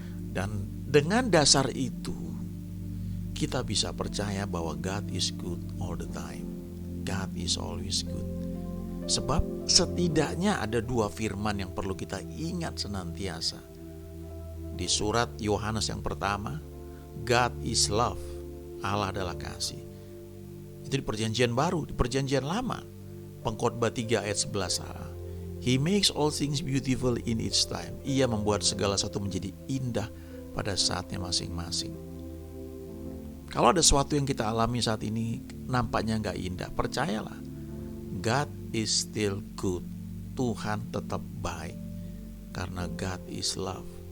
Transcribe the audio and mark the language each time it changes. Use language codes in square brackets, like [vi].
[id] Dan dengan dasar itu kita bisa percaya bahwa [en] God is good all the time. God is always good. [id] Sebab setidaknya ada dua firman yang perlu kita ingat senantiasa. Di surat Yohanes yang pertama, [en] God is love, [id] Allah adalah kasih. Itu di perjanjian baru. Di perjanjian lama, Pengkhotbah 3 ayat 11a, [en] He makes all things beautiful in its time. [id] Ia membuat segala sesuatu menjadi indah pada saatnya masing-masing. Kalau ada sesuatu yang kita alami saat ini nampaknya gak indah, percayalah, [en] God is still good. [id] Tuhan tetap baik karena [en] God is love.